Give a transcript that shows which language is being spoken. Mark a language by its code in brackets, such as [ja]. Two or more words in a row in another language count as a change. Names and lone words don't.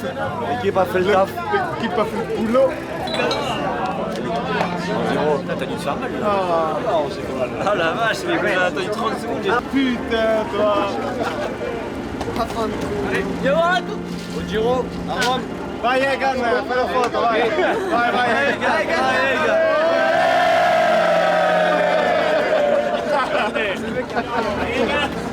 [fr] L'équipe a fait le taf. L'équipe a fait le boulot. T'as dû te faire mal. Ah, non, c'est pas mal. Ah la vache, mais quand t'as attendu 30 secondes. Ah putain, toi. Allez, Johan. Au Giro, à Rome. [it] Vai Egan, fai la foto, vai. Vai Egan.